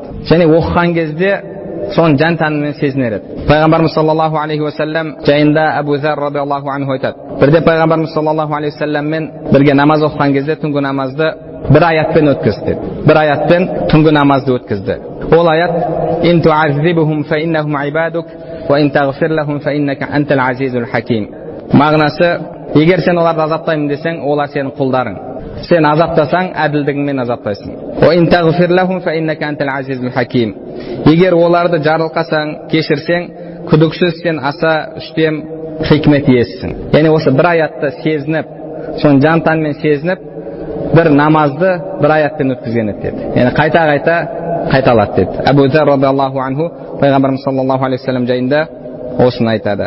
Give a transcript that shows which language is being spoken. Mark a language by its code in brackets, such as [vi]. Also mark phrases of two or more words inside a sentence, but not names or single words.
[kk] Және оқыған кезде соны жан тәнімен сезінер еді. Пайғамбарымыз [ar] صلى الله عليه وسلم [kk] жайында Абу Зар [ar] رضي الله عنه [kk] айтады: бірде Пайғамбарымыз [ar] صلى الله عليه وسلم [kk] бірге намаз оқыған кезде түнгі намазды бір аятпен өткізді. Бір аятпен түнгі намазды өткізді. Ол аят: [ar] "إن تعذبهم فإنهم عبادك وإن تغفر لهم فإنك أنت العزيز الحكيم." [kk] Мағынасы: егер сен оларды азаптаймын десең, олар сенің құлдарың. Сен азаптасаң, әділдігіңмен азаптайсың. [ar] "وإن تغفر لهم فإنك أنت العزيز الحكيم." [kk] Егер оларды жарылқасаң, кешірсең, күдіксіз сен аса үстем хикмет иесісің. Яғни осы бір аятты сезініп, соны жан тәнмен сезініп, бір намазды бір аятпен өткізген еді деді. Яғни қайта қайталады деді. Абу Зар [ar] رضي الله عنه [kk] Пайғамбарымыз [ar] صلى الله عليه وسلم [kk] жайында осыны айтады.